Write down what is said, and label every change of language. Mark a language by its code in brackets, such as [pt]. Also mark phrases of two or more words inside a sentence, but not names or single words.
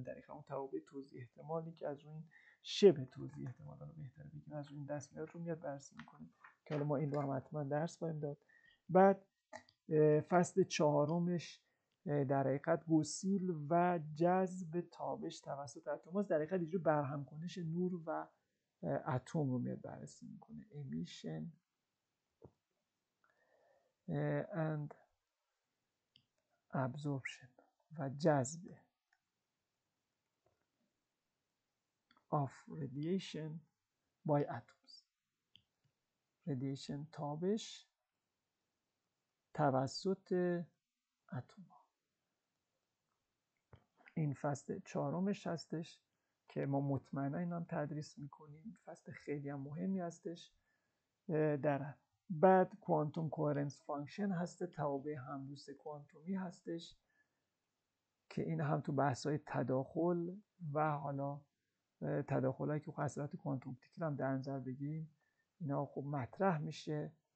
[fa] در حقیقت اون توابع توزیع احتمالی که از روی این شبه توزیع احتمال رو بهتره بگیم از روی این دست میاد رو میاد بررسی میکنیم که حالا ما این رو هم حتما درس خواهیم داد. بعد فصل چهارمش در حقیقت گسیل و جذب تابش توسط اتم در حقیقت اینجور برهم کنش نور و اتم رو میاد بررسی میکنه، [en] emission and absorption [fa] و جذب [en] of radiation by atoms. [fa] radiation تابش توسط اتم ها. این فصل چهارمش هستش که ما مطمئنا این هم تدریس میکنیم، فصل خیلی هم مهمی هستش. در بعد [en] quantum coherence function [fa] هست، توابع همدوست کوانتومی هستش که این هم تو بحث‌های تداخل و حالا تداخلایی که اثرات [en] quantum optics [fa] هم در نظر بگیریم اینا خب مطرح میشه